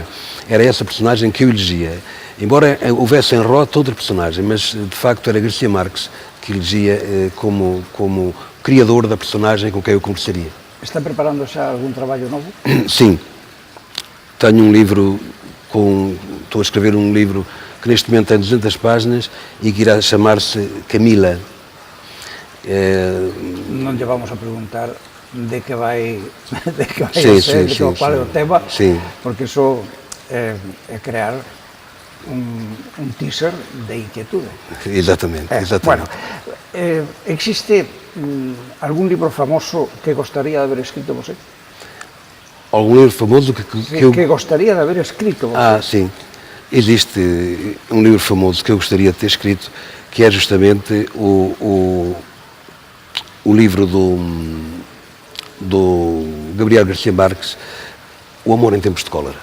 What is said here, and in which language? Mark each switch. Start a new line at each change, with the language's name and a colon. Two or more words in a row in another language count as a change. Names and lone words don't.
Portuguese: Era essa personagem que eu elegia. Embora houvesse em Roth outra personagem, mas de facto era García Márquez que elegia como criador da personagem com quem eu conversaria.
Galician: Está preparando xa algún traballo novo?
Portuguese: Sim. Tenho um livro, estou a escrever um livro que neste momento tem 200 páginas e que irá chamar-se Camila.
Galician: Non lle vamos a preguntar de que vai ser, qual é o tema, porque iso é crear un teaser de inquietude.
Portuguese: Exatamente.
Galician: Bueno, existe algún libro famoso que gostaría de haber escrito você?
Portuguese: Algum livro famoso que gostaria de haver escrito você? Sim. Existe um livro famoso que eu gostaria de ter escrito, que é justamente o livro do Gabriel García Márquez, O Amor em Tempos de Cólera.